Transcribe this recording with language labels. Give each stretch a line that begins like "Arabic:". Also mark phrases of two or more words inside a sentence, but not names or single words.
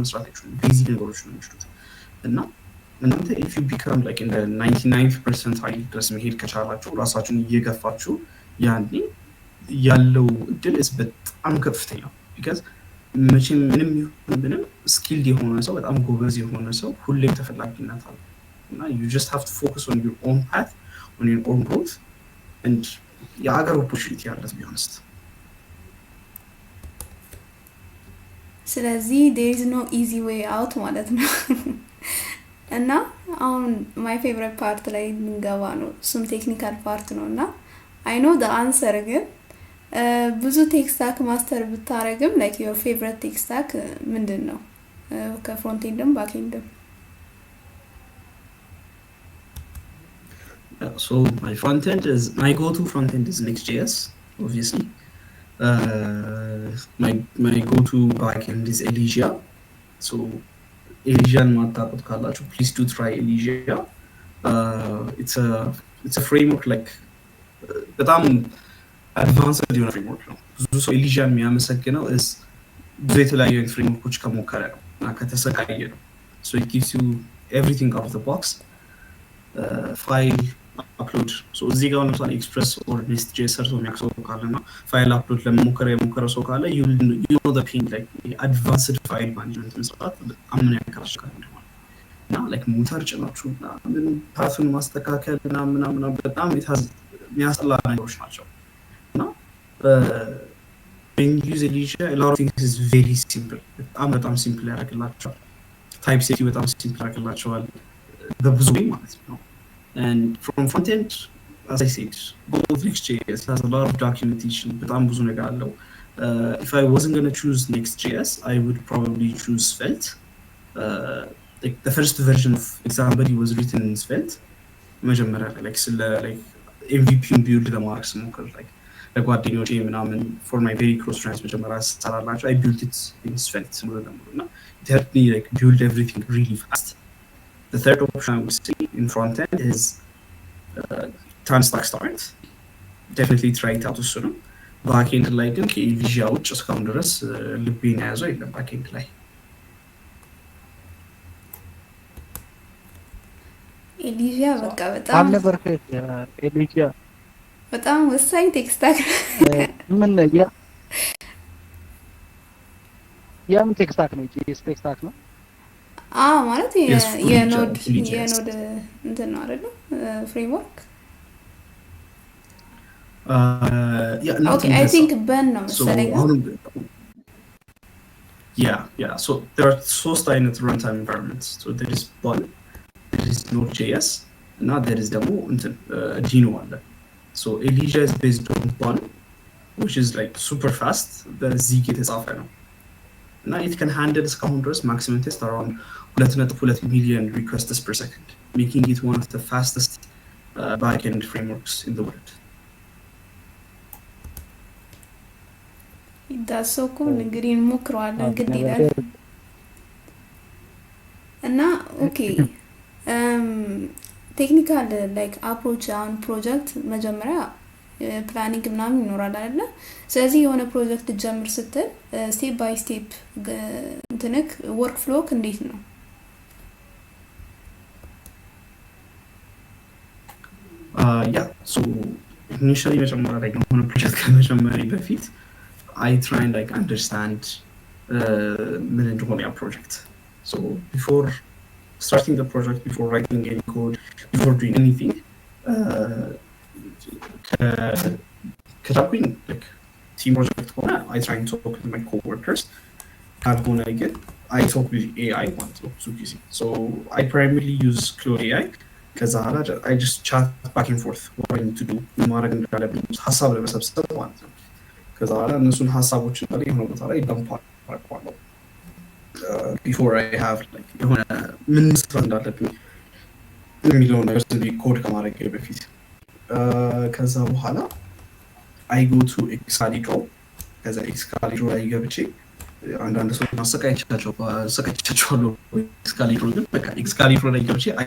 Amharic: መስራት አይችሉም፣ ቤዚክ ነገሮች ነው የሚችሉት እና እናንተ
English: if you become like
Amharic: እንደ 99% ሀይል ድረስ መሄድ ከቻላችሁ ራሳችሁን እየገፋችሁ ያኔ ያለው እድል በጣም ከፍተኛ ቢካዝ መቼም ምንም ይሁን ምንም ስኪልድ የሆነ ሰው በጣም ጎበዝ የሆነ ሰው ሁሌም ተፈላጊነት አለ እና
English: you just have to focus on your own path, on your own growth
Amharic: and የሀገር ኦፖርቹኒቲ አለ
English: to be honest።
Amharic: ስለዚህ
English: there is no easy way out
Amharic: ማለት ነው እና አሁን
English: my favorite part
Amharic: ላይ እንገባ ነው፣ እሱም
English: technical part
Amharic: ነው እና
English: I know the answer
Amharic: ግን ብዙ
English: tech stack master
Amharic: ብታረግም
English: like your favorite tech stack
Amharic: ምንድን ነው ከፍሮንት ኤንድም ባክ ኤንድም?
English: So my front end is my go-to front end is Next.js obviously. My go-to back end is Elysia. So Elysian
Amharic: ማታውቁት ካላችሁ
English: please do try Elysia. It's a framework like
Amharic: በጣም አድቫንስድ የሆነ ፍሬምወርክ ነው። ብዙ ሰው ኤሊዣን የሚያመሰግነው ብዙ የተለያዩ ፍሬምወርኮች ከሞከረ ነው እና ከተሰቃየ ነው።
English: so it gives you everything out of the box. file upload
Amharic: እዚህ ጋር ለምሳሌ ኤክስፕረስ ኦር ኔስት.js ሰርቶ የሚያክሰው ካለና
English: file upload
Amharic: የሞከረ ሰው ካለ
English: you know the pain like advanced file management
Amharic: መስራት በጣም ምን ያከራሽካል እንደሆነ እና like ሞተር ጭናችሁ እና ምን ፓሱን ማስተካከል እና ምናምን በጣም የሚያስጠላ ነገሮች ናቸው እና
English: when you use Elysia a lot of things is very simple
Amharic: በጣም ሲምፕል ያደርግላችኋል። ታይፕ ሴቲ በጣም ሲምፕል ያደርግላችኋል በብዙ
English: way
Amharic: ማለት ነው።
English: and from front end as I said both Next.js has a lot of documentation
Amharic: በጣም ብዙ ነገር አለው።
English: if I wasn't going to choose Next.js I would probably choose Svelte. Like the first version of Example was written in Svelte መጀመሪያ like MVP build
Amharic: ለማድረግ ስሞክር
English: like
Amharic: ለጓደኞቼ ምናምን
English: for my very close friends
Amharic: መጀመሪያ ሰራላችሁ
English: I built it in Svelte እና it helped me like build everything really fast. The third option I would say in front end is Transtack Start. Definitely try it out soon. Back end
Amharic: ላይ ግን ከኤሊዣ ውጭ እስካሁን ድረስ ልቤን ያዘው የለም
English: back end
Amharic: ላይ። ኤሊዣ በቃ በጣም አልነበርክ ኤሊዣ በጣም ወሳኝ
English: tech stack
Amharic: ምን የምን
English: tech stack
Amharic: ነው?
English: JS tech stack
Amharic: ነው? ማለት የኖድ እንትን ነው አይደል? ፍሬምወርክ
English: okay I think Ben
Amharic: ነው መሰለኝ።
English: yeah so there are
Amharic: ሶስት አይነት
English: runtime environments. So there is Bun, there is Node.js እና there is
Amharic: ደግሞ እንትን
English: Dino አለ. So Elysia is based on Bun which is like super fast
Amharic: በዚህ የተጻፈ ነው
English: እና it can handle
Amharic: እስካሁን ድረስ
English: maximum test around 2.2 million requests per second, making it one of the fastest backend frameworks in the world. that's so cool.
Amharic: እንግዲህ እንሞክረዋለን ግድ ይላል እና ኦኬ
English: technical like approach on project
Amharic: መጀመሪያ ፕላኒንግ ምናምን ይኖራል አይደለ? ስለዚህ የሆነ ፕሮጀክት ጀምር ስትል
English: step by step
Amharic: እንትንክ
English: work flow
Amharic: እንዴት ነው?
English: yeah so initially
Amharic: መጀመሪያ ላይ የሆነ ፕሮጀክት ከመጀመሪያ በፊት
English: I try and like understand
Amharic: ምን እንደሆነ ያ ፕሮጀክት
English: so before starting the project, before writing any code, before doing anything ከታኩኝ like team project ሆነ I try and talk with my co-workers
Amharic: ካልሆነ ግን
English: I talk with AI
Amharic: ማለት ነው ብዙ ጊዜ
English: so I primarily use Claude AI
Amharic: ከዛ ኋላ
English: I just chat back and forth what I need to do
Amharic: ማድረግ እንዳለብኝ ሀሳብ ለመሰብሰብ ማለት ነው ከዛ ኋላ እነሱን ሀሳቦችን ላይ የሆነ ቦታ ላይ dump አደርጋለሁ
English: before I have like
Amharic: የሆነ ምን መስራት እንዳለብኝ የሚለውን ነገር ኮድ ከማድረግ በፊት ከዛ በኋላ
English: I go to
Amharic: ኤክሳሊድሮ ከዛ ኤክሳሊድሮ ላይ ገብቼ አንዳንድ ሰው ማሰቃየቻቸዋለሁ ኤክሳሊድሮ ግን በቃ ኤክሳሊድሮ ላይ ገብቼ